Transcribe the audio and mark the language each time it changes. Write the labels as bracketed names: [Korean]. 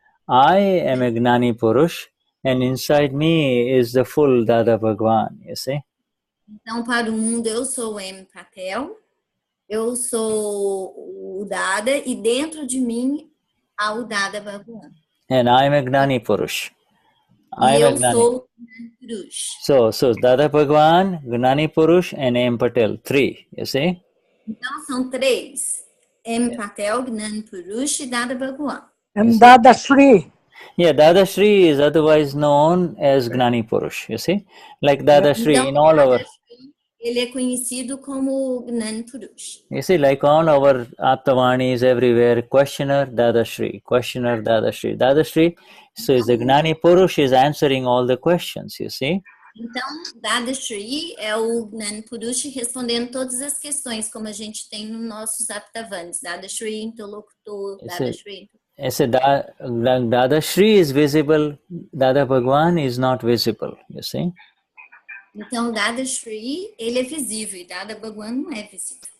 [English] I am a Gnani Purush, and inside me is the full Dada Bhagwan, you see. [Portuguese] Então, para o mundo, eu sou o M. Patel, eu sou o Dada, e dentro de mim há o Dada Bhagwan. [English] And I am a Gnani Purush. [Portuguese] Eu sou o Gnani Purush. [English] So Dada Bhagwan, Gnani Purush, and M. Patel, 3, you see? [Portuguese] Então, são 3. M. Patel, Gnani Purush e Dada Bhagwan. [English] And Dadashri. Yeah, Dadashri is otherwise known as Gnani Purush, you see? Like Dadashri in all our... [Portuguese] Ele é conhecido como Gnani Purush. [English] You see, like all our Atavanis everywhere, questioner, Dadashri, questioner, Dadashri. Dadashri, so is the Gnani Purush is answering all the questions, you see? [Portuguese] Então, Dadashri é o Gnani Purush respondendo todas as questões, como a gente tem nos nossos Atavanis. Dadashri, Interlocutor, Dadashri. [English] Dadashri is visible, Dada Bhagwan is not visible, you see? [Portuguese] Então, Dadashri, ele é visível e Dada Bhagwan não é visível.